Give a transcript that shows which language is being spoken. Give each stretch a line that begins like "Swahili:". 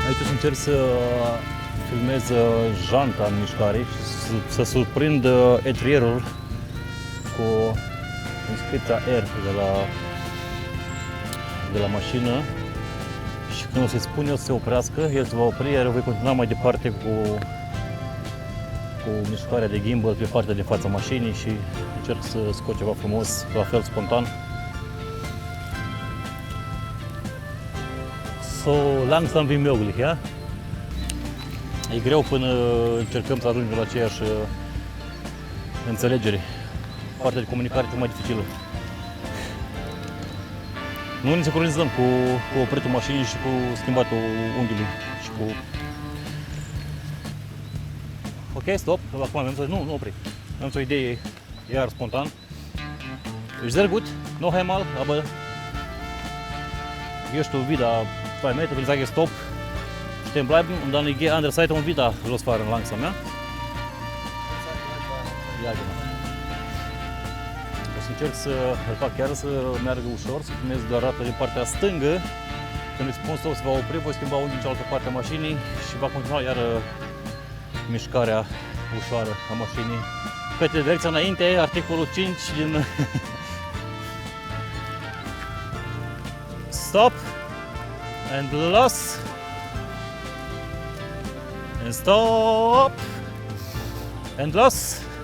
Romanian: Încerc să filmez janta în mișcare și să surprind etrierul cu inscripția R de la mașină, și când o să-i spun eu să se oprească, el se va opri, iar eu voi continua mai departe cu cu mișcarea de gimbal pe partea din fața mașinii și încerc să scot ceva frumos, la fel spontan.
German: So langsam wie möglich, ja?
Romanian: E greu până încercăm să ajungem la aceeași înțelegere. Partea de comunicare e mai dificilă. Nu ne sincronizăm cu opritul mașinii și cu schimbatul unghiului și cu... Ok, stop, acum nu opri. Am o idee iar spontan.
German: Ist sehr gut, noch einmal, aber gehst du wieder 2 Meter, will sage stop, stehen bleiben und dann ich gehe an der Seite und wieder losfahren langsam, ja? Ja, genau.
Romanian: O să încerc să îl fac chiar să meargă ușor, să primez doar rata din partea stângă. Când îi spun stop, se va opri, voi schimba unghiul în cealaltă parte a mașinii și va continua iar mișcarea ușoară a mașinii către direcția înainte, articolul 5 din
English: stop and los and stop and los.